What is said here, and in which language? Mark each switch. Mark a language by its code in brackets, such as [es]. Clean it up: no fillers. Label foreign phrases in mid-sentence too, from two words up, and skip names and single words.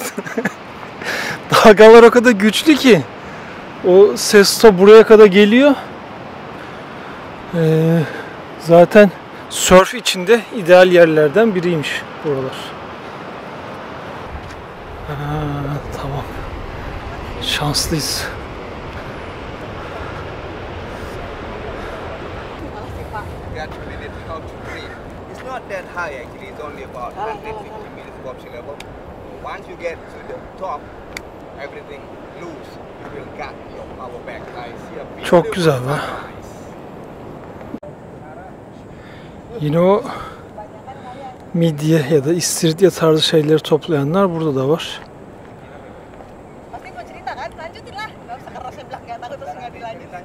[tr] Dalgalar o kadar güçlü ki o ses de buraya kadar geliyor. Zaten surf içinde ideal yerlerden biriymiş buralar. Tamam. Şanslıyız. [en] It's not that high actually, it's only about 150 meters above sea level. Once you get to the top, everything loose. You will get your power back. I see a beautiful [tr] Çok güzel be. Yine o midye ya da istiridye tarzı şeyleri toplayanlar burada da var. [id] Pasti mau cerita kan? Lanjutin lah. Gak usah keras sebelah kayak takut terus nggak dilanjutin.